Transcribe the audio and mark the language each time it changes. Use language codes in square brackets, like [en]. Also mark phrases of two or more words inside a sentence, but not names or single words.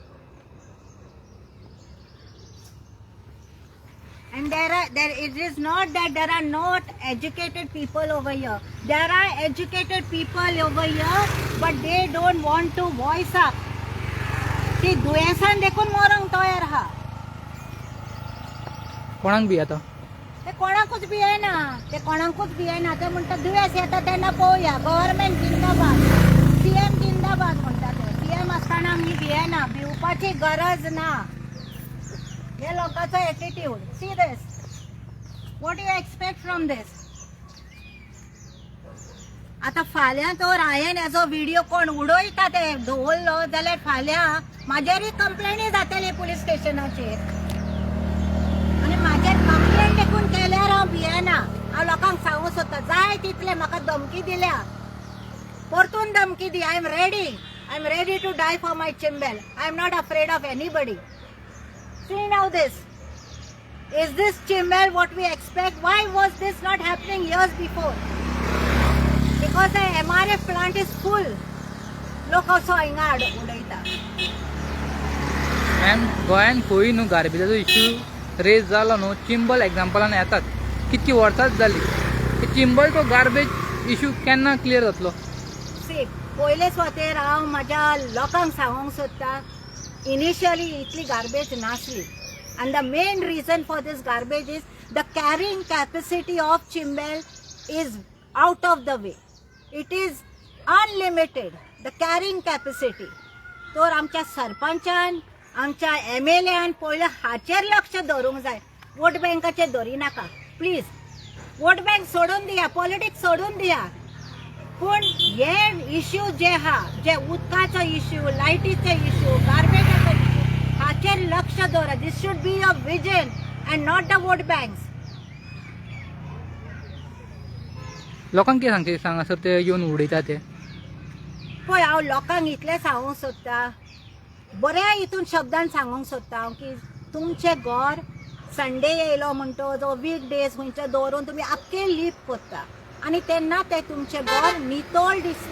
[en] And it is not that there are not educated people over here. There are educated people over here, but they don't want to voice up. [kok] ती दुयेंसान देखून मोरंग तयार हा. कोणाक बी आता ते कोणाकूच भियेना. ते कोणाकूच भियेना. ते म्हणटा दुयेंस येता तेन्ना पळोवया. गव्हर्नमेंट जिंदाबाद. सीएम जिंदाबाद म्हणटा ते. सीएम आसतना आमी भियेना. भिवपाची गरज ना. हे लोकांचो एटिट्यूड. [en] see this. what you expect from this? [kok] आता फाल्यां तर हांवें हेजो व्हिडिओ कोण उडयता ते दवरलो जाल्यार फाल्यां म्हाजेरूय कंप्लेनी जातली पुलीस स्टेशनाचेर. आनी म्हाजेर कंप्लेन देखून केल्यार हांव भियेना. हांव लोकांक सांगूं सोदता जाय तितले म्हाका धमकी दिल्या. परतून धमकी दी. [en] I am ready to die for my Chimbel. I am not afraid of anybody. See now this. Is this Chimbel what we expect? Why was this not happening years before? Because the MRF plant is full. Look also [kok] हिंगा उडयता. मॅम गोंयान खंय न्हू गार्बेजाचो [en] issue raise [kok] जालो न्हू. चिंबल एग्जाम्पलान येतात. कितकी वर्सांच जाली. चिंबल तो [en] garbage issue [kok] केन्ना क्लियर जातलो? See, पयले स्वातेर हांव म्हाज्या लोकांक सांगूंक सोदता. [en] Initially [kok] itli garbage nasli, [en] and the main reason for this garbage is the carrying capacity of Chimbel is out of the way. It is unlimited, the carrying capacity. [kok] तर आमच्या सरपंचान आमच्या MLAन पयले हाचेर लक्ष दवरूंक जाय. वोट बँकाचेर धरी नाका प्लीज. [en] vote bank [kok] सोडून दिया. पॉलिटिक्स सोडून दिया. पण हे इश्यू जे हा, जे उदकाचो इश्यू, लायटीचे इश्यू, गार्बेजाचो इश्यू, हाचेर लक्ष दवरा. [en] this should be a vision and not the vote banks. [kok] लोकांक कितें सांगचे सांगासर ते येवन उडयता ते? पळय हांव लोकांक इतलें सांगूंक सोदता. बऱ्या हितून शब्दान सांगूंक सोदता हांव की तुमचें घर संडे येयलो म्हणटो जो [en] week days [kok] खंयचे दवरून तुमी आख्खे लीप करता आनी तेन्ना ते तुमचें घर नितळ दिसता.